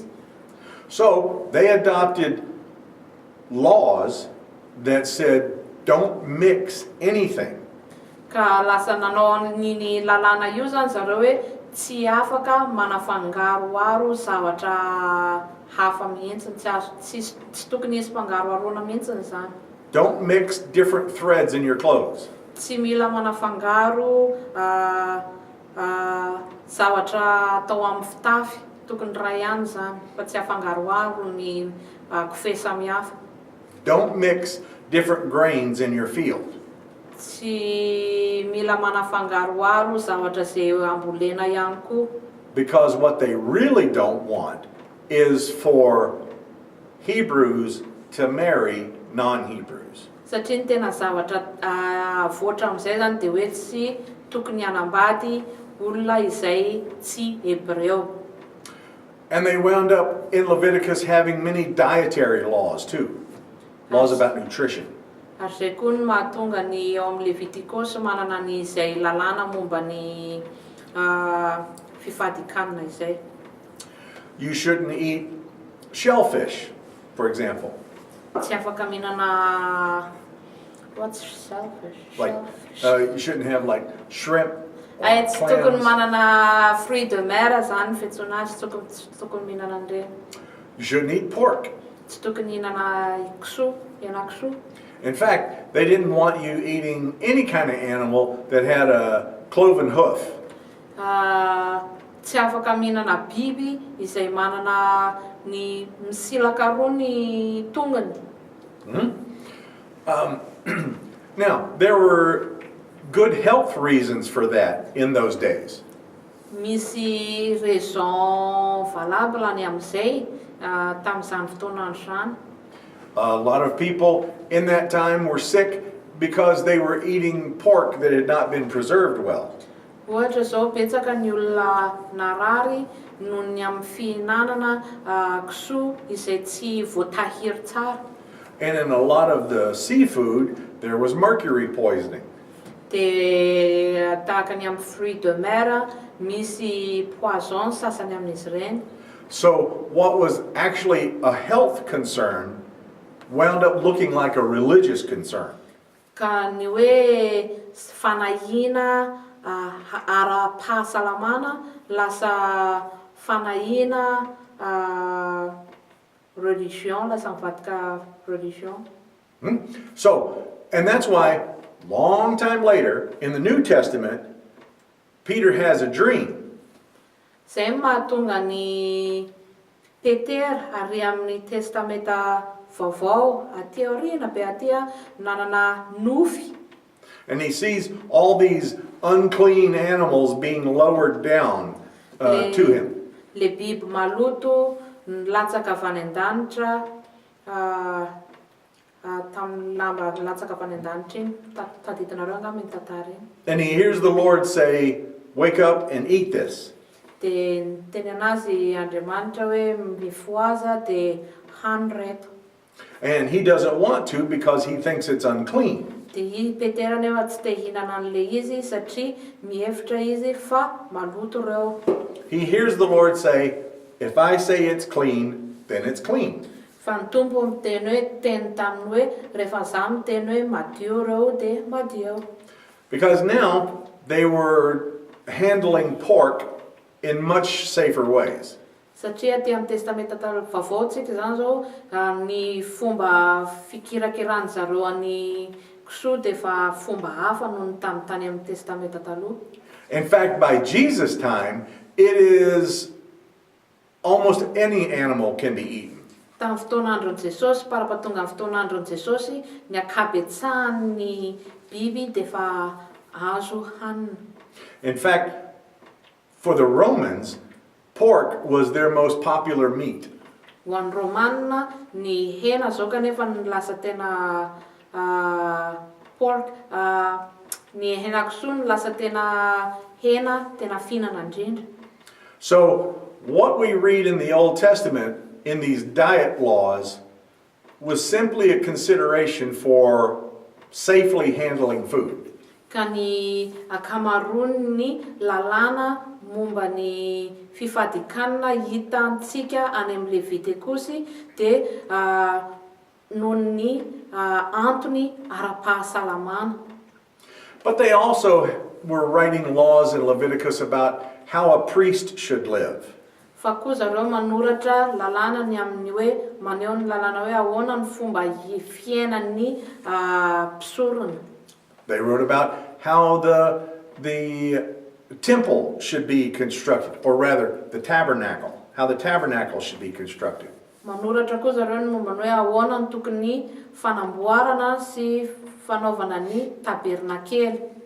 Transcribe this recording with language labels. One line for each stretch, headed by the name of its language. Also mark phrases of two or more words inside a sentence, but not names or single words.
English: So they adopted laws that said don't mix anything.
Malagasy: Ka lasa nanao an'iny lalàna io zany zareo hoe tsy afaka manafangaroaro zavatra hafa mihitsy, tsy tokony hisy mpangaroarona mihitsy zany.
English: Don't mix different threads in your clothes.
Malagasy: Tsy mila manafangaro zavatra atao amin'ny fitafy, tokony ray ihany zany fa tsy afangaroaro ny kofehy samihafa.
English: Don't mix different grains in your field.
Malagasy: Tsy mila manafangaroaro zavatra zay ambolena ihany koa.
English: Because what they really don't want is for Hebrews to marry non-Hebrews.
Malagasy: Satria ny tena zavatra voatra amin'izay zany dia hoe tsy tokony hanambady olona izay tsy hebreo.
English: And they wound up in Leviticus having many dietary laws too. Laws about nutrition.
Malagasy: Ary zay koa ny mahatonga ny ao amin'ny Levitikos manana ny izay lalàna momba ny fifadikanana izay.
English: You shouldn't eat shellfish, for example.
Malagasy: Tsy afaka mihinana,
English: what's shellfish? Like you shouldn't have like shrimp.
Malagasy: Tsy tokony
English: Clams.
Malagasy: manana
French: fruits de mer
Malagasy: zany fiantsoana azy, tsy tokony mihinana an'ireny.
English: You shouldn't eat pork.
Malagasy: Tsy tokony mihinana henan-kisoa.
English: In fact, they didn't want you eating any kind of animal that had a cloven hoof.
Malagasy: Tsy afaka mihinana biby izay manana ny misilaka roa ny tongony.
English: Now, there were good health reasons for that in those days.
Malagasy: Misy
French: raison valable
Malagasy: ny amin'izay tamin'izany fotoana izany.
English: A lot of people in that time were sick because they were eating pork that had not been preserved well.
Malagasy: Ohatra zao betsaka ny olona narary noho ny amin'ny fihinanana kisoa izay tsy voatahiry tsara.
English: And in a lot of the seafood, there was mercury poisoning.
Malagasy: Dia tahaka ny amin'ny
French: fruits de mer
Malagasy: misy poison sasany amin'izy ireny.
English: So what was actually a health concern wound up looking like a religious concern.
Malagasy: Ka ny hoe fanahina ara-pahasalamana lasa fanahina religion, lasa mivadika religion.
English: So, and that's why, long time later, in the New Testament, Peter has a dream.
Malagasy: Zay mahatonga ny Petera ary amin'ny testamenta vaovao aty aoriana be aty nanana nofy.
English: And he sees all these unclean animals being lowered down to him.
Malagasy: Le biby maloto latsaka avy any an-danitra tamin'ny lamba latsaka avy any an-danitra iny taditinareo angamba iny tantara iny.
English: And he hears the Lord say, "Wake up and eat this."
Malagasy: Dia teny anazy Andriamanitra hoe mifoaza dia hany reto.
English: And he doesn't want to because he thinks it's unclean.
Malagasy: Dia Petera nefa tsy te hihinana an'le izy satria mihevitra izy fa maloto reo.
English: He hears the Lord say, "If I say it's clean, then it's clean."
Malagasy: Fa ny tompo miteny hoe teny taminy hoe rehefa za miteny hoe madio reo dia madio.
English: Because now they were handling pork in much safer ways.
Malagasy: Satria aty amin'ny testamenta vaovaotsika zany zao ny fomba fikirakiran zareo any kisoa dia fa fomba hafa noho ny tany amin'ny testamenta taloha.
English: In fact, by Jesus' time, it is almost any animal can be eaten.
Malagasy: Tamin'ny fotoan'andron'i Jesosy, parapatonga amin'ny fotoan'andron'i Jesosy, ny ankabetsahan'ny biby dia fa azo hanina.
English: In fact, for the Romans, pork was their most popular meat.
Malagasy: Ho an'ny Romanina, ny hena zao kanefa ny lasa tena pork, ny hena kisoa ny lasa tena hena tena fihinana indrindra.
English: So, what we read in the Old Testament in these diet laws was simply a consideration for safely handling food.
Malagasy: Ka ny akamaroan'ny lalàna momba ny fifadikanana hitantsika any amin'ny Levitikosy dia noho ny antony ara-pahasalamana.
English: But they also were writing laws in Leviticus about how a priest should live.
Malagasy: Fa koa zareo manoratra lalàna ny amin'ny hoe maneho ny lalàna hoe ahoana ny fomba fiainan'ny mpisorona.
English: They wrote about how the temple should be constructed, or rather, the tabernacle, how the tabernacle should be constructed.
Malagasy: Manoratra koa zareo ny momba ny hoe ahoana ny tokony fanamboarana sy fanaovana ny tabernakely.